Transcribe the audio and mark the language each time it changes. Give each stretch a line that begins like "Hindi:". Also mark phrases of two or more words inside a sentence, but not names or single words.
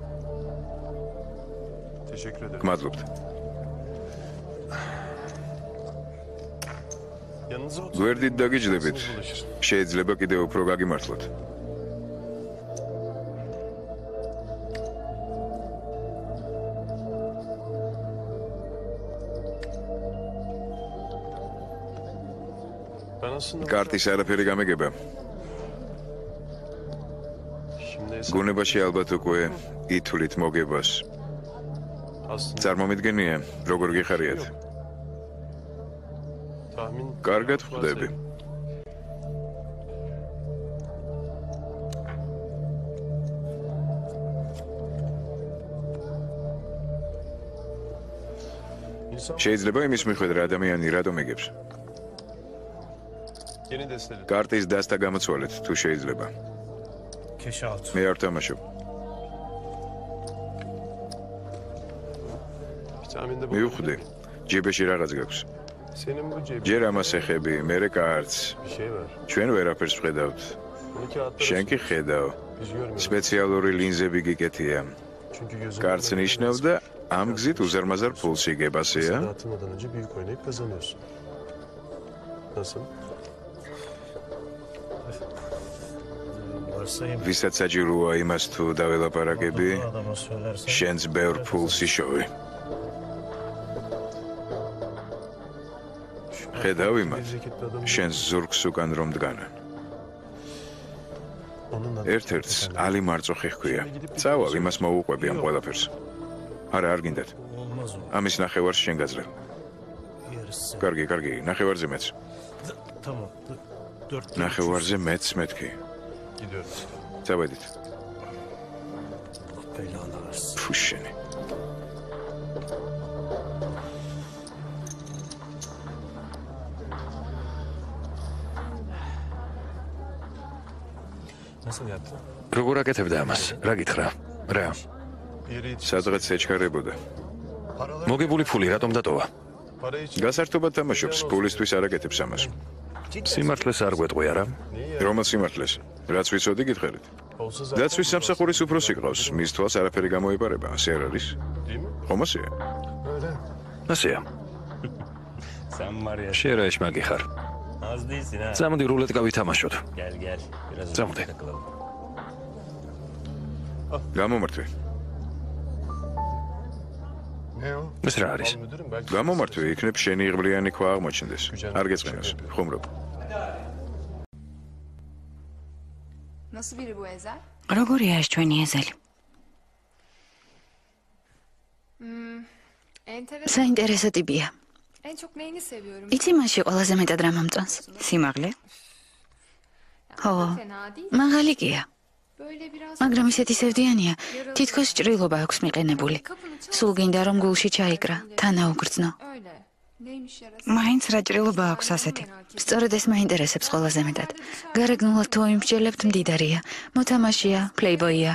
Turkish: Teşekkür ederim.
Georgian: გმადლობთ.
Turkish: Yanınıza otur.
Georgian: გვერდით დაგიჯდებით.
Turkish: Bulaşır.
Georgian: შეიძლება კიდევ უფრო გაგიმართლოთ.
Turkish: Ben aslında
Georgian: კარტის არაფერი გამეგება.
Turkish: şimdi
Georgian: გუნებაში ალბათ უკვე ითვლით მოგებას.
Turkish: aslında
Georgian: წარმომიდგენია, როგორ გიხარიათ.
Turkish: tahmin
Georgian: კარგად ხვდები.
Turkish: İnsan
Georgian: შეიძლება იმის მიხედვით რა ადამიანი რატომ იგებს.
Turkish: yeni desteli.
Georgian: კარტის დასტა გამოცვალეთ, თუ შეიძლება.
Turkish: Keş altı.
Georgian: მე არ თამაშობ.
Turkish: Tahminde bu.
Georgian: მივხვდი. ჯიბეში რაღაც გაქვს.
Turkish: Senin bu cebinde
Georgian: ჯერ ამას ეხები, მერე კარტს.
Turkish: bir şey var.
Georgian: ჩვენ ვერაფერს ვხედავთ.
Turkish: Bunu kağıtlara
Georgian: შენ კი ხედავ.
Turkish: biz görmüyoruz.
Georgian: სპეციალური ლინზები გიკეთია.
Turkish: Çünkü gözümüzün
Georgian: კარტს ნიშნავს და ამ გზით უზარმაზარ ფულს იგებასია.
Turkish: Dağıtılmadan önce büyük oynayıp kazanıyorsun. Nasıl? Varsayım.
Georgian: ვისაც საჭიროა იმას თუ დაველაპარაკები,
Turkish: Adama söylersen.
Georgian: შენს ბევრ ფულს იშოვე. ხედავ იმათ,
Turkish: Memleketli adam
Georgian: შენს ზურგს უკან რომ დგანან.
Turkish: onunla
Georgian: ერთ-ერთს ალი მარწუხი ჰქვია. წავალ, იმას მოუყვები ამ ყველაფერს. არა, არ გინდათ.
Turkish: Olmaz o.
Georgian: ამის ნახევარს შენ გაძლევ.
Turkish: Yarısı.
Georgian: კარგი, კარგი, ნახევარზე მეც.
Turkish: Tamam. 4.
Georgian: ნახევარზე მეც მეთქი.
Turkish: gidiyoruz.
Georgian: წავედით.
Turkish: Belanı versin. ფუშენი. Nasıl yaptın?
Georgian: როგორ აკეთებდა ამას? რა გითხრა? რა?
Turkish: Yere yetiş.
Georgian: სადღაც ეჩქარებოდა. მოგებული ფული რატომ დატოვა?
Turkish: Para için.
Georgian: გასართობად თამაშობს, ფულისთვის არ აკეთებს ამას. სიმართლეს არ გვეტყვი არა? რომელ სიმართლეს? რაც ვიცოდი გითხარით.
Turkish: Olsa zaten
Georgian: დაცვის სამსახურის უფროსი ყავს, მის თვალს არაფერი გამოეპარება, ასე არ არის?
Turkish: değil mi?
Georgian: ხომ ასეა?
Turkish: Öyle.
Georgian: ასეა.
Turkish: Sen var ya.
Georgian: შენ რა ეშმაგი ხარ?
Turkish: Az değilsin ha.
Georgian: წამოდი რულეტკა ვითამაშოთ.
Turkish: Gel gel. Biraz Tamam. takılalım.
Georgian: გამომართვე.
Turkish: Ne o?
Georgian: ეს რა არის?
Turkish: Al müdürüm belki.
Georgian: გამომართვე, იქნებ შენი იღბლიანი ქვა აღმოჩნდეს. არ გეწყინოს. ხუმრობ.
Turkish: Nasıl biri bu Ezel?
Georgian: როგორია ეს ჩვენი ეზელი?
Turkish: Enteresan.
Georgian: საინტერესო ტიპია.
Turkish: En çok neyini seviyorum?
Georgian: იცი მასში ყველაზე მეტად რა მომწონს? სიმაღლე? ხო,
Turkish: Fena değil.
Georgian: მაღალი გია.
Turkish: Böyle biraz
Georgian: მაგრამ ისეთი სევდიანია, თითქოს ჭრილობა აქვს მიყენებული. სულ გინდა რომ გულში ჩაიკრა, თანაუგრძნო.
Turkish: öyle.
Georgian: მაინც რა ჭრილობა აქვს ასეთი. სწორედ ეს მაინტერესებს ყველაზე მეტად. გარეგნულად თუ იმსჯელებთ მდიდარია, მოთამაშეა, პლეიბოია.